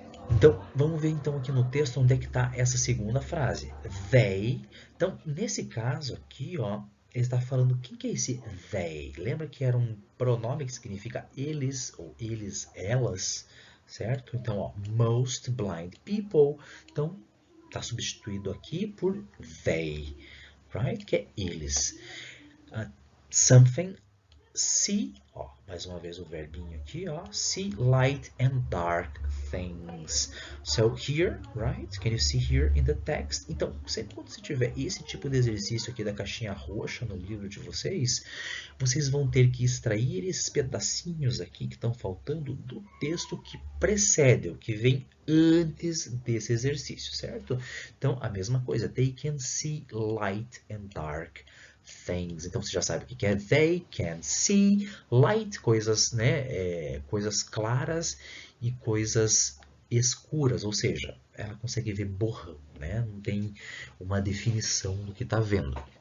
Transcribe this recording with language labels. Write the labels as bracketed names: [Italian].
[Portuguese] Então, vamos ver então aqui no texto onde é que está essa segunda frase. They. Então, nesse caso aqui, ó, ele está falando, quem que é esse they? Lembra que era um pronome que significa eles, ou eles, elas, certo? Então, ó, [English] most blind people. [Portuguese] Então, está substituído aqui por they, right? Que é eles. Something. See, ó, mais uma vez o verbinho aqui, ó, [English] see light and dark things. So here, right? Can you see here in the text? [Portuguese] Então, sempre quando você tiver esse tipo de exercício aqui da caixinha roxa no livro de vocês, vocês vão ter que extrair esses pedacinhos aqui que estão faltando do texto que precede, o que vem antes desse exercício, certo? Então, a mesma coisa, [English] they can see light and dark things. [Portuguese] Então você já sabe o que é they can see, light, coisas, né, coisas claras e coisas escuras, ou seja, ela consegue ver borrão, né? Não tem uma definição do que está vendo.